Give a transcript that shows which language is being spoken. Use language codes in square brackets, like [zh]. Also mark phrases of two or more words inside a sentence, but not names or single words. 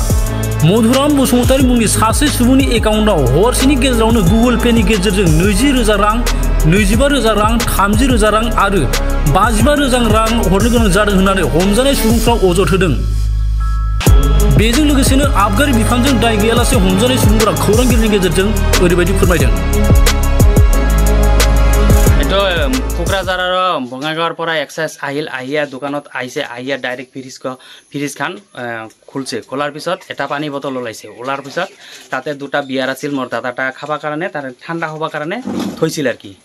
[brx] मधुराम बसुमतारी मुंनि सासे सुबुंनि एकाउन्टआव हरसेनि गेजेरावनो गुगोल पेनि गेजेरजों 20,000 रां, 25,000 रां, 30,000 रां आरो 55,000 रां हरनो गोनां जादों होननानै हमजानाय सुबुंफ्रा अजद होदों। बेजों लोगोसेनो आबगारि बिफानजों दाय गैयालासे हमजानाय सुबुंफोरा खौरांगिरिनि गेजेरजों ओरैबायदि फोरमायदों। [as] কোকৰাঝাৰৰ বঙাইগাঁৱৰ পৰা এক্সাইজ আহিয়া দোকানত আহিয়া [en] direct fridge [as] খান খুলছে। খোলাৰ পিছত এটা পানী বটল ওলাইছে। ওলাৰ পিছত তাতে দুটা বিয়াৰ আছিল মোৰ দাদাটা খাবৰ কাৰণে তাৰ ঠাণ্ডা হ'বৰ কাৰণে থৈছিল আৰু কি।